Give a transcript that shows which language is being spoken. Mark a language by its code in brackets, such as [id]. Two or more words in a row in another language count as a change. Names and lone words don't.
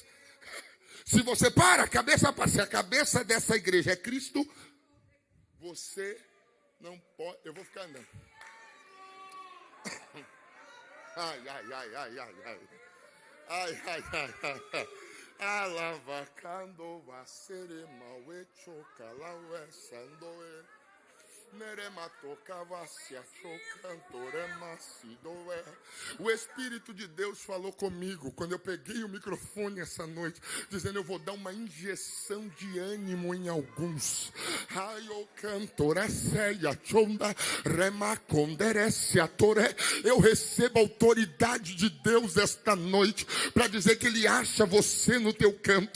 [pt] Se você para, a cabeça para. Se a cabeça dessa igreja é Cristo, você não pode... Eu vou ficar andando. Ai, ai, ai, ai, ai, ai. Ai, ai, ai, ai, ai. Alavacando va serema wecho calawe sandoe o Espírito de Deus falou comigo quando eu peguei o microfone essa noite, dizendo, eu vou dar uma injeção de ânimo em alguns. Eu recebo a autoridade de Deus esta noite para dizer que Ele acha você no teu canto.